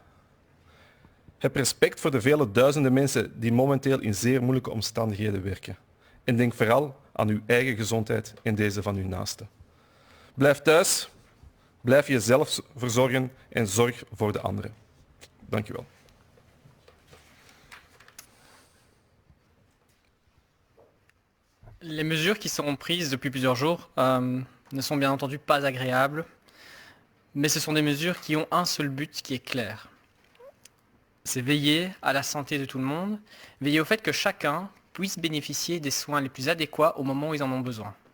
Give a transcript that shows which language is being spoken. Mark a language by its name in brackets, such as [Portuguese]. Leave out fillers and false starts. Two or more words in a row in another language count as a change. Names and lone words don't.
[Dutch] Heb respect voor de vele duizenden mensen die momenteel in zeer moeilijke omstandigheden werken. En denk vooral aan uw eigen gezondheid en deze van uw naasten. Blijf thuis, blijf jezelf verzorgen en zorg voor de anderen. Dank u wel. [French] Les mesures qui seront prises depuis plusieurs jours ne sont bien entendu pas agréables, mais ce sont des mesures qui ont un seul but qui est clair. C'est veiller à la santé de tout le monde, veiller au fait que chacun puisse bénéficier des soins les plus adéquats au moment où ils en ont besoin.